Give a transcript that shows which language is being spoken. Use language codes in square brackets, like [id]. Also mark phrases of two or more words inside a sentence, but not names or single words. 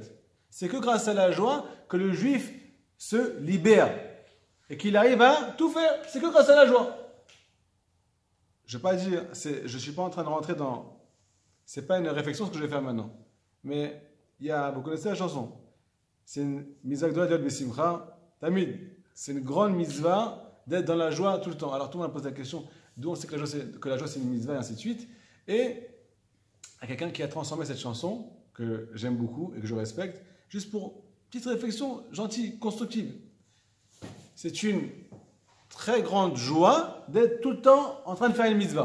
[fr] C'est que grâce à la joie que le juif se libère et qu'il arrive à tout faire. C'est que grâce à la joie. Je ne vais pas dire, je ne suis pas en train de rentrer dans. C'est pas une réflexion ce que je vais faire maintenant. Mais vous connaissez la chanson. C'est une [he] מצווה גדולה להיות בשמחה. תמיד. [fr] C'est une grande mitzvah d'être dans la joie tout le temps. Alors tout le monde pose la question d'où on sait que la joie c'est une mitzvah et ainsi de suite. Et il y a quelqu'un qui a transformé cette chanson que j'aime beaucoup et que je respecte, juste pour petite réflexion gentille, constructive. C'est une très grande joie d'être tout le temps en train de faire une mitzvah.